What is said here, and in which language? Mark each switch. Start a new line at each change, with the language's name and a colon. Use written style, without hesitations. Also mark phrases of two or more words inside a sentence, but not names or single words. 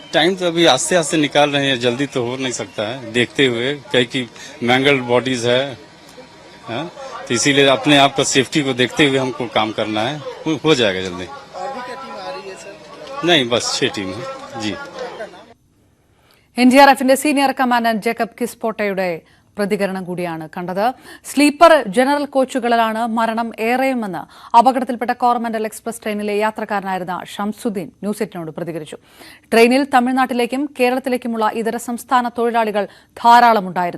Hindi: टाइम तो अभी आस्ते आस्ते निकाल रहे हैं, जल्दी तो हो नहीं सकता है, देखते हुए कई की
English: mangled bodies
Hindi: है, तो इसीलिए अपने आप का सेफ्टी को देखते हुए हमको काम करना है. हो जाएगा जल्दी. नहीं, बस 6 टीम है जी.
Malayalam: NDRFന്റെ സീനിയർ കമാൻഡന്റ് ജേക്കബ് കിസ്പോട്ടയുടെ പ്രതികരണം കൂടിയാണ് കണ്ടത്.
English: sleeper general
Malayalam: കോച്ചുകളിലാണ് മരണം ഏറെയുമെന്ന് അപകടത്തിൽപ്പെട്ട കോറമന്റൽ എക്സ്പ്രസ് ട്രെയിനിലെ യാത്രക്കാരനായിരുന്ന ഷംസുദ്ദീൻ ന്യൂസ് 8നോട് പ്രതികരിച്ചു. ട്രെയിനിൽ തമിഴ്നാട്ടിലേക്കും കേരളത്തിലേക്കുമുള്ള ഇതര സംസ്ഥാന തൊഴിലാളികൾ ധാരാളമുണ്ടായിരുന്നു.